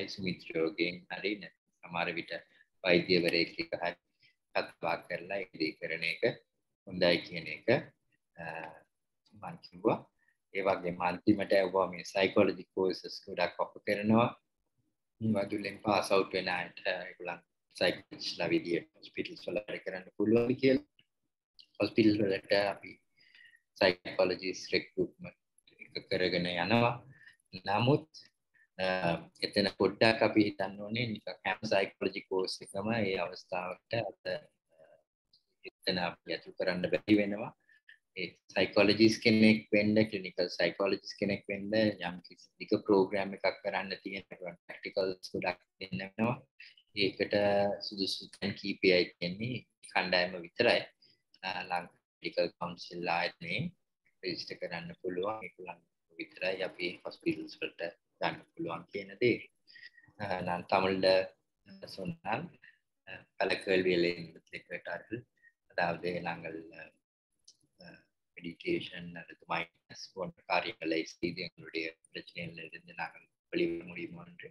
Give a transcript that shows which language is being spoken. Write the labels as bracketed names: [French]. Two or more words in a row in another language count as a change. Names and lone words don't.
[Sinhala] සුමිත්‍රයෝගෙන් හරි සමහර විට වෛද්‍යවරයෙක් එක්ක හරි කතා කරලා ඒ දේ කරන එක හොඳයි කියන එක මම කිව්වා. ඒ වගේම අන්තිමට ඔබ මේ [English] psychology courses [Sinhala] ගොඩක් ඔෆර් කරනවා. වදුලෙන් [English] pass out [Sinhala] වෙන අයට ඒගොල්ලන් psychologistලා විදියට hospitals වල වැඩ කරන්න පුළුවන් කියලා. hospital වලට අපි [English] psychologist recruitment [Sinhala] එක කරගෙන යනවා. නමුත් එතන පොඩ්ඩක් අපි හිතන්න ඕනේ නිකන් හැම [English] psychology course [Sinhala] එකම ඒ අවස්ථාවට එතන අපි අතු කරන්න බැරි වෙනවා. ඒ psychologist කෙනෙක් වෙන්න, [English] clinical psychologist [Sinhala] කෙනෙක් වෙන්න යම් කිසි දිග program එකක් කරන්න තියෙනවා. practicals ගොඩක් දෙන්න වෙනවා. ඒකට සුදුසු තැන් කීපයයි කියන්නේ කණ්ඩායම විතරයි. ලංකා [English] medical council [Sinhala] ආයතනයේ register කරන්න පුළුවන්. ඒගොල්ලන් විතරයි අපි hospitals වලට ගන්න පුළුවන් කියන දේ. [Tamil] நான் தமிழ்ல சொன்னால் பல கேள்விகளை கேட்டார்கள். அதாவது நாங்கள் மெடிடேஷன் அல்லது மைண்ட்னஸ் போன்ற காரியங்களை செய்து எங்களுடைய பிரச்சனைகளிலிருந்து நாங்கள் வெளிவர முடியுமா என்று.